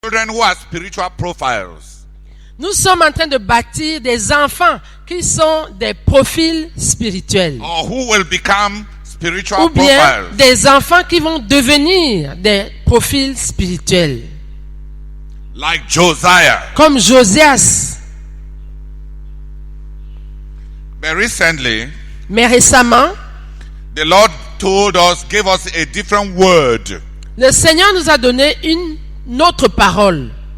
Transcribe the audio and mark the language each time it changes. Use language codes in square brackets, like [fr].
[en] children who are spiritual profiles. [fr] Nous sommes en train de bâtir des enfants qui sont des profils spirituels. [en] Or who will become spiritual [fr] Ou bien [en] profiles. [fr] des enfants qui vont devenir des profils spirituels. [en] Like Josiah. [fr] Comme Josias. [en] But recently, [fr] Mais récemment, [en] the Lord gave us a different word. [fr] le Seigneur nous a donné une autre parole.